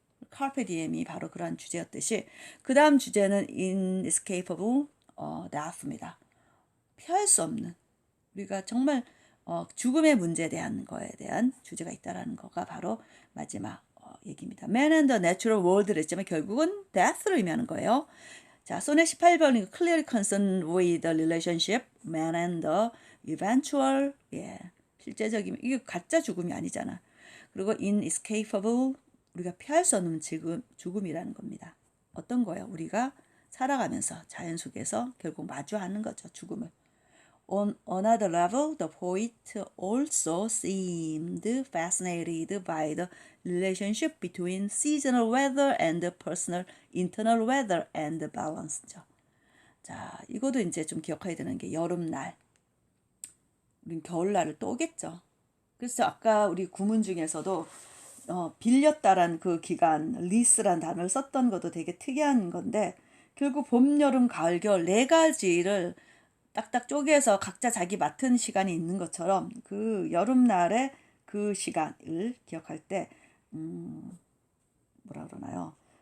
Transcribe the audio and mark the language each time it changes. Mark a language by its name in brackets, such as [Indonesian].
[Korean] 카르페 디엠이 바로 그러한 주제였듯이 그 다음 주제는 [English] inescapable death [Korean] 입니다. 피할 수 없는 우리가 정말 죽음의 문제에 대한 거에 대한 주제가 있다라는 거가 바로 마지막 얘기입니다. [English] Man and the Natural World [Korean] 를 했지만 결국은 death를 의미하는 거예요. 자, 소넷 18번이 [English] clearly concerned with the relationship, man and the eventual, [Korean] 실제적인, 이게 가짜 죽음이 아니잖아. 그리고 inescapable, 우리가 피할 수 없는 죽음이라는 겁니다. 어떤 거예요? 우리가 살아가면서 자연 속에서 결국 마주하는 거죠, 죽음을. [English] On another level, the poet also seemed fascinated by the relationship between seasonal weather and personal internal weather and balance죠. [Korean] 자, 이것도 이제 좀 기억해야 되는 게 여름날, 우린 겨울날을 또 오겠죠. 그래서 아까 우리 구문 중에서도 빌렸다란 그 기간, 리스란 단어를 썼던 것도 되게 특이한 건데 결국 봄, 여름, 가을, 겨울 네 가지를 딱딱 쪼개서 각자 자기 맡은 시간이 있는 것처럼 그 여름날의 그 시간을 기억할 때 뭐라 그러나요?